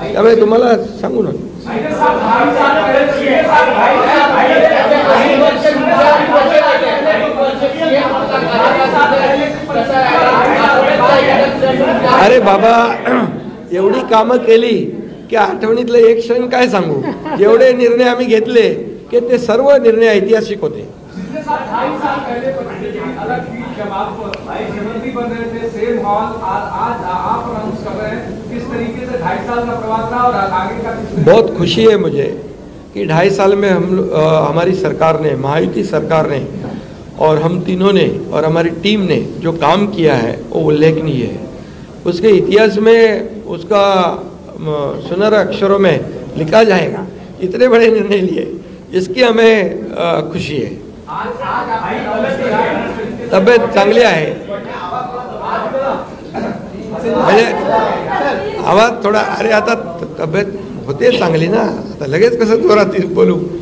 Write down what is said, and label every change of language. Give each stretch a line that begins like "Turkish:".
Marathi: त्यामुळे तुम्हाला सांगू ना, अरे बाबा, एवढी कामं केली की आठवणीतलं एक क्षण काय सांगू. जेवढे निर्णय आम्ही घेतले की ते सर्व निर्णय ऐतिहासिक होते.
Hindi: पिछले साल 2.5 साल पहले परिस्थिति अलग थी जब आप मुख्यमंत्री बन रहे थे, सेम हॉल, आज आप अनाउंस कर रहे हैं, किस तरीके से 2.5 साल का प्रवास रहा और आगे का? बहुत खुशी है मुझे कि 2.5 साल में हमारी सरकार ने, महायुति सरकार ने और हम तीनों ने और हमारी टीम ने जो काम किया है वो उल्लेखनीय है। उसके इतिहास में उसका सुनहरे अक्षरों में लिखा जाएगा। इतने बड़े निर्णय लिए, इसकी हमें खुशी है।
Marathi: तब्येत चांगली आहे, म्हणजे आवाज थोडा, अरे आता तब्येत होते चांगली ना, आता लगेच कसं जोरात बोलू?